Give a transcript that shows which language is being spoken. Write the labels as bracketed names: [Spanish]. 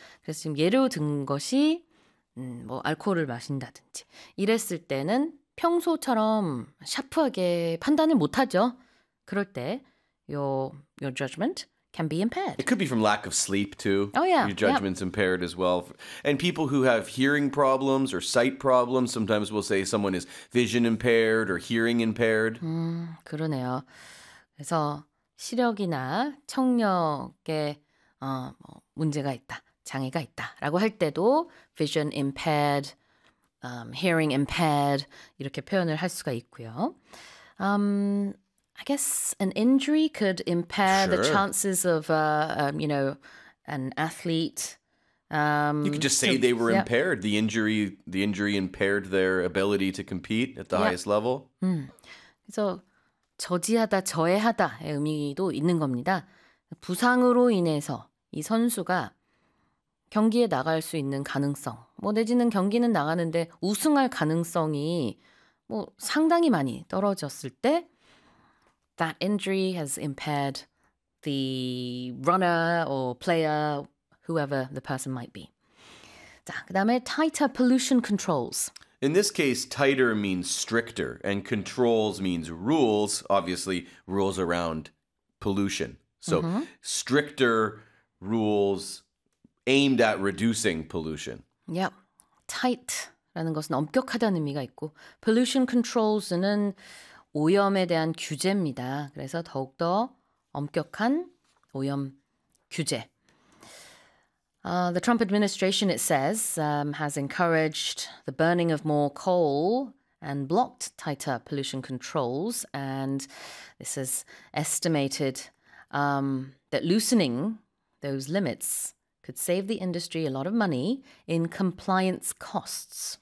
[Korean] 그래서 지금 예로 든 것이 뭐 알코올을 마신다든지 이랬을 때는 평소처럼 샤프하게 판단을 못하죠. 그럴 때 [English] your judgment can be impaired. It could be from lack of sleep too. Oh yeah. Your judgment's impaired as well. And people who have hearing problems or sight problems, sometimes we'll say someone is vision impaired or hearing impaired. [Korean] 그러네요. 그래서 시력이나 청력에 뭐 문제가 있다. 장애가 있다라고 할 때도 [English] vision impaired, hearing impaired [Korean] 이렇게 표현을 할 수가 있고요. [English] I guess an injury could impair sure. the chances of you know an athlete. You could just say they were impaired. The injury impaired their ability to compete at the highest level. [Korean] 그래서 저지하다, 저해하다의 의미도 있는 겁니다. 부상으로 인해서 이 선수가 경기에 나갈 수 있는 가능성, 뭐 내지는 경기는 나가는데 우승할 가능성이 뭐 상당히 많이 떨어졌을 때 [English] that injury has impaired the runner or player, whoever the person might be. [Korean] 자, 그 다음에 [English] tighter pollution controls. In this case, tighter means stricter and controls means rules, obviously rules around pollution. So stricter rules aimed at reducing pollution. [Korean] Yep. Tight라는 것은 엄격하다는 의미가 있고 pollution controls는 오염에 대한 규제입니다. 그래서 더욱더 엄격한 오염 규제. [English] The Trump administration, it says, has encouraged the burning of more coal and blocked tighter pollution controls. And this is estimated that loosening those limits could save the industry a lot of money in compliance costs.